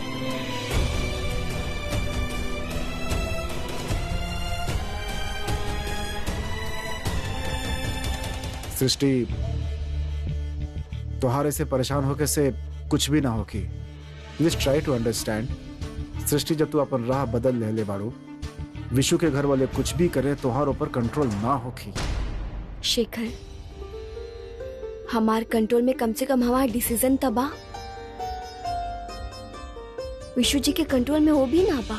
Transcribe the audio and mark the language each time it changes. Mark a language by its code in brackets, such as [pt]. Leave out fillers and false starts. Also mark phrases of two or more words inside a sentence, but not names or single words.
[bho] सृष्टि, तोहार ऐसे परेशान होके से कुछ भी ना होगी। [en] Please try to understand. [bho] सृष्टि, जब तू अपन राह बदल ले बाड़ू, विशु के घर वाले कुछ भी करे तोहार ऊपर कंट्रोल ना होगी। शेखर, हमार कंट्रोल में कम से कम हमारा डिसीजन तबा। विशु जी के कंट्रोल में वो भी ना बा।